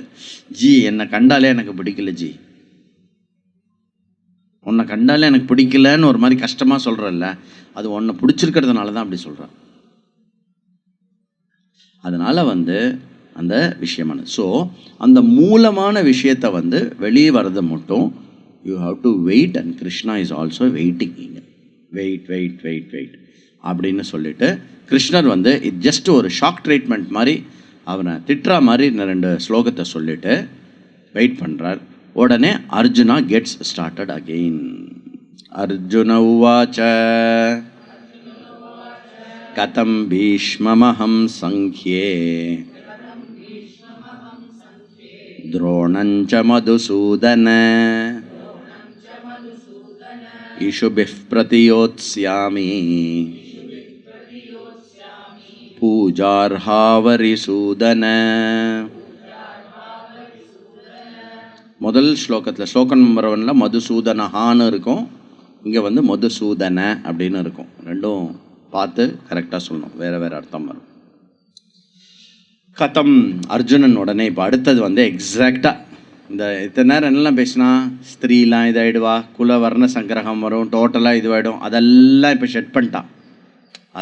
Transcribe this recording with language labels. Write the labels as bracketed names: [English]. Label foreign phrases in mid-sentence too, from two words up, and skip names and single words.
[Tamil] ஜி என்னை கண்டாலே எனக்கு பிடிக்கல, ஜி உன்னை கண்டாலே எனக்கு பிடிக்கலன்னு ஒரு மாதிரி கஷ்டமாக சொல்கிறல்ல, அது உன்னை பிடிச்சிருக்கிறதுனால தான் அப்படி சொல்கிறேன். அதனால் வந்து அந்த விஷயமான அந்த மூலமான விஷயத்தை வந்து வெளியே வர்றது மட்டும் [English] you have to wait. and Krishna is also waiting. [Tamil] வெயிட் அப்படின்னு சொல்லிட்டு கிருஷ்ணர் வந்து இது ஜஸ்ட் ஒரு [English] shock treatment [Tamil] மாதிரி அவனை திட்டுற மாதிரி 2 ஸ்லோகத்தை சொல்லிட்டு வெயிட் பண்ணுறார். [Sanskrit] உடனே [English] Arjuna gets started again. [Sanskrit] अर्जुन उवाच कथं भीष्ममहं सङ्ख्ये द्रोणञ्च मधुसूदन इषुभिः प्रतियोत्स्यामि पूजार्हावरिसूदन. [Tamil] முதல் ஸ்லோகத்தில் ஸ்லோகம் நம்பர் 1 மதுசூதனஹான்னு இருக்கும், இங்கே வந்து மதுசூதன அப்படின்னு இருக்கும். ரெண்டும் பார்த்து கரெக்டாக சொல்லணும், வேறு வேறு அர்த்தம் வரும். கதம் அர்ஜுனன் உடனே இப்போ அடுத்தது வந்து எக்ஸாக்டாக இந்த இத்தனை நேரம் என்னெல்லாம் பேசினா ஸ்திரீலாம் இதாகிடுவா, குல வர்ண சங்கிரகம் வரும், டோட்டலாக இதுவாகிடும், அதெல்லாம் இப்போ ஷெட் பண்ணிட்டான்.